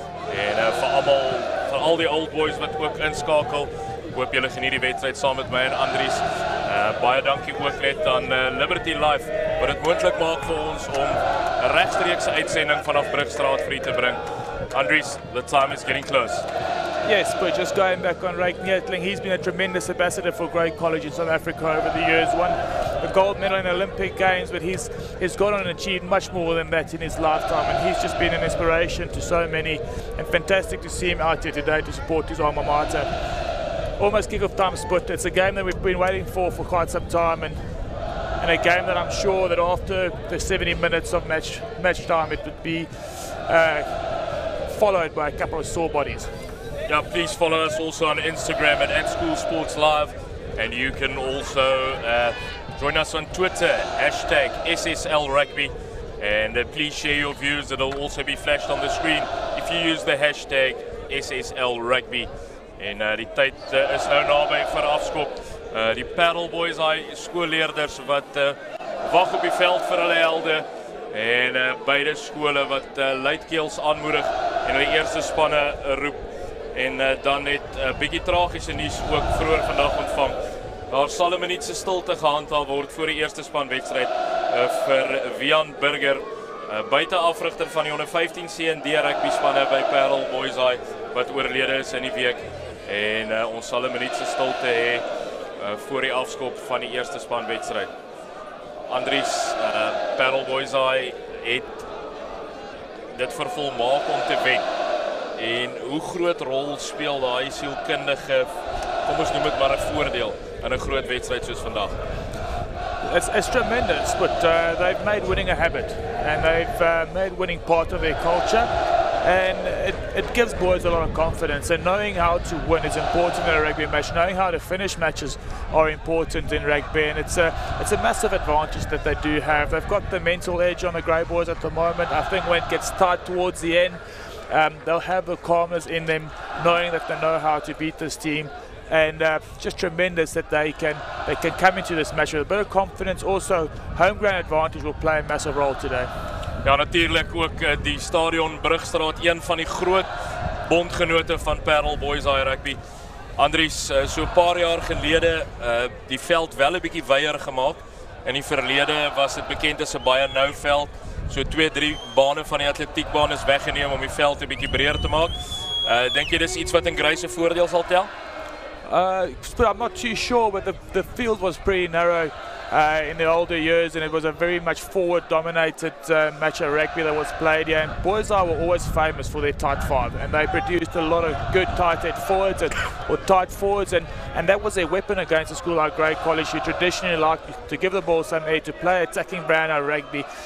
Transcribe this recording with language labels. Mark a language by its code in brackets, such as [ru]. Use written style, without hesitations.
[af] En vir al die old boys wat ook inskakel. Hoop julle geniet die wedstryd saam met my en Andries. Baie dankie ook net aan Liberty Live wat dit moontlik maak vir ons om 'n regstreekse uitsending vanaf Brugstraat vir u te bring. [en] Andries, the time is getting close. Yes, but just going back on Ryk Neetling, he's been a tremendous ambassador for Grey College in South Africa over the years. Won the gold medal in the Olympic Games, but he's gone on and achieved much more than that in his lifetime, and he's just been an inspiration to so many, and fantastic to see him out here today to support his alma mater. Almost kick-off time split. It's a game that we've been waiting for quite some time, and a game that I'm sure that after the 70 minutes of match time, it would be followed by a couple of sore bodies. Yeah, please follow us also on Instagram at School Sports Live, and you can also join us on Twitter, #SSL Rugby, and please share your views. It'll also be flashed on the screen if you use the hashtag #SSL Rugby. [af] En die tyd is nou naby vir afskop. Die Paarl Boys skoolleerders wat wag op die veld vir hulle helde, en beide skole wat luidkeels aanmoedig en hulle eerste spanne roep. En dan net 'n bietjie tragiese nuus ook vroeër vandag ontvang. Daar sal 'n minuut se stilte gehandhaaf word voor die eerste spanwedstryd vir Wian Burger, buiteafrigter van die onder 15 C&D rugby spanne by Paarl Boys wat oorlede is in die week. En ons sal 'n minuut se stilte hê voor die afskop van die eerste spanwedstryd. Andries, Paarl Boys het dit vervolmaak om te wen. En hoe groot rol speel daai sielkundige, kom ons noem dit maar 'n voordeel in 'n groot wedstryd soos vandag? [en] It's tremendous, but they've made winning a habit, and they've made winning part of their culture, and it gives boys a lot of confidence, and knowing how to win is important in a rugby match. Knowing how to finish matches are important in rugby, and it's a massive advantage that they do have. They've got the mental edge on the Grey Boys at the moment. I think when it gets tight towards the end, they'll have the calmness in them, knowing that they know how to beat this team, and just tremendous that they can come into this match with a bit of confidence. Also, home ground advantage will play a massive role today. [af] Ja, natuurlik ook die stadion Brugstraat, een van die groot bondgenote van Paarl Boys rugby. Andries, so 'n paar jaar gelede die veld wel 'n bietjie weier gemaak, In die verlede was dit bekend as 'n baie nou veld. So 2-3 bane van die atletiekbaan is weggeneem om die veld 'n bietjie breër te maak. Dink jy dis iets wat in Grey se voordeel sal tel? [en] I'm not too sure, but the field was pretty narrow in the older years, and it was a very much forward-dominated match of rugby that was played here. And Boiseye were always famous for their tight five, and they produced a lot of good tight-head forwards or tight forwards, and that was their weapon against a school like Grey College, who traditionally like to give the ball some air, to play attacking brand of rugby.